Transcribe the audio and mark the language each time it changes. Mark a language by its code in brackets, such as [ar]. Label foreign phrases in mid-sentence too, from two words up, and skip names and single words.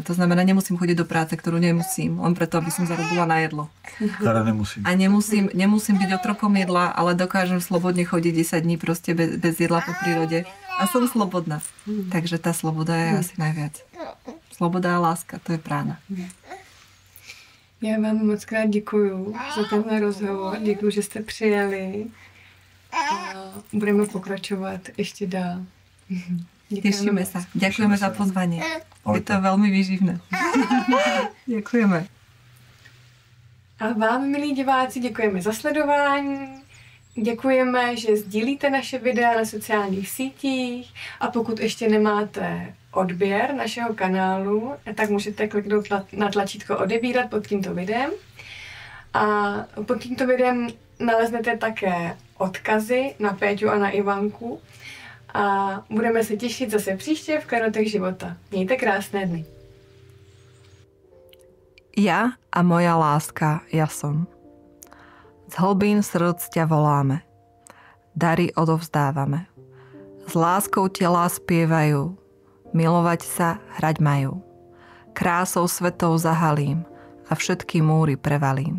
[sk] To znamená, nemusím chodiť do práce, ktorú nemusím, len preto, aby som zarobila na jedlo. Ktoré nemusím. A nemusím byť otrokom jedla, ale dokážem slobodne chodiť 10 dní proste bez jedla po prírode. A som slobodná. Takže tá sloboda je asi najviac. Sloboda a láska, to je prána. [cs] Já vám moc krát děkuju za tenhle rozhovor. Děkuju, že jste přijeli. A budeme pokračovat ještě dál. [sk] Tešíme sa. Ďakujeme za pozvanie. Je to veľmi výživné. Ďakujeme. [cs] A vám, milí diváci, děkujeme za sledování. Děkujeme, že sdílíte naše videa na sociálních sítích a pokud ještě nemáte odběr našeho kanálu, tak můžete kliknout na tlačítko odebírat pod tímto videem. A pod tímto videem naleznete také odkazy na Péťu a na Ivanku. A budeme se těšit zase příště v Klenotech života. Mějte krásné dny. [sk] Ja a moja láska, ja som. Z hlbín srdc ťa voláme. Dary odovzdávame. S láskou telá spievajú. Milovať sa hrať majú. Krásou svetov zahalím a všetky múry prevalím.